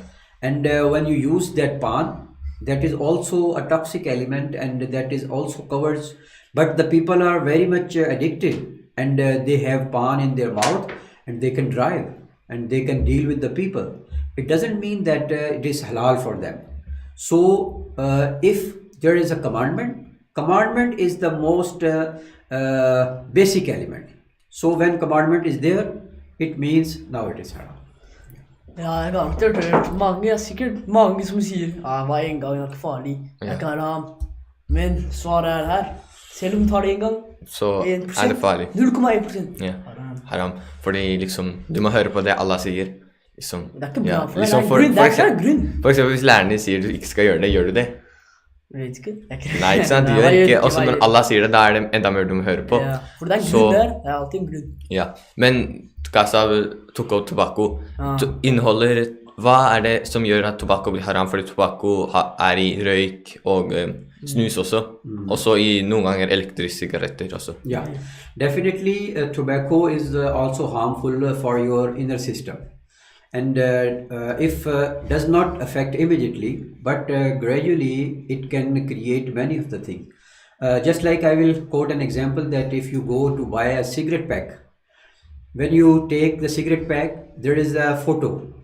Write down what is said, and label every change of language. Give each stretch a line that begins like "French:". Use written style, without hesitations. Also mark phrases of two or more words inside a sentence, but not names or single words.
English: And when you use that pan, that is also a toxic element and that is also covers, but the people are very much addicted and they have pan in their mouth and they can drive and they can deal with the people. It doesn't mean that it is halal for them. So if there is a commandment is the most basic element. So when commandment is there, it means now it is haram.
Norwegian: Ja, jeg har alltid hørt mange, sikkert mange som sier ja, det var en gang det er ikke farlig, det er ikke haram. Men svaret er her. Selv om du tar det en gang, Så 1%, er det farlig. 0,1%. Ja. Haram. Haram. Fordi liksom, du må høre på det Allah sier. Liksom, Det er ikke bra ja, for deg, liksom det er grunn, det er ikke grunn. for eksempel hvis læreren din sier du ikke skal gjøre det, gjør du det? Jeg vet ikke. Det er ikke. Nei, ikke sant? Du Nei, gjør jeg ikke. gjør Også når Allah sier det, da er det enda mer du må høre på. Ja, for det er en Så- grunn der, det er alltid en grunn. Ja, men Kasa tok opp tobakko. Inneholder, hva er det som gjør at tobakko blir haram? Fordi tobakko er i røyk og snus også. Også i noen ganger elektriske sigaretter også.
English: Yeah, definitely tobacco is also harmful for your inner system. And if does not affect immediately, but gradually it can create many of the things. Just like I will quote an example that if you go to buy a cigarette pack, when you take the cigarette pack, there is a photo.